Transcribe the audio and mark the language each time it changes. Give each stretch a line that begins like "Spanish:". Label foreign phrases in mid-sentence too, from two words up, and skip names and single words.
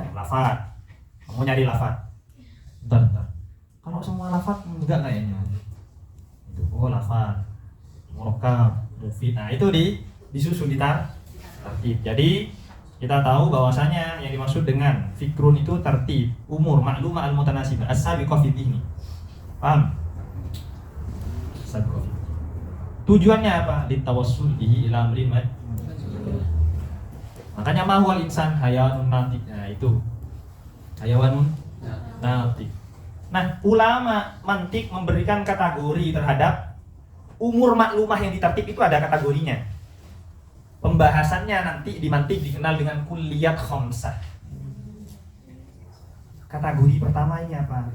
Indonesian: Lafaz. Kamu nyari lafaz. Bentar. Kalau semua lafaz enggak kayaknya. Itu oh lafaz. Murakab, mufid. Nah, itu disusun tertib. Jadi kita tahu bahwasanya yang dimaksud dengan fikrun itu tertib, umur,
Arabic: معلومة المتناسبة السابقة في الذهن.
Indonesian: Paham?
Arabic: السابقة في الذهن.
Indonesian: Tujuannya apa?
Arabic: للتوصل به إلى أمر مجهول. Makanya ما هو الإنسان حيوان ناطق.
Indonesian: Nah, itu
Arabic: حيوان ناطق.
Indonesian: Nah, ulama mantik memberikan kategori terhadap umur maklumah yang ditertib itu ada kategorinya. Pembahasannya nanti di mantik dikenal dengan
Arabic: كليات خمسة.
Indonesian: Kategori pertama ini apa?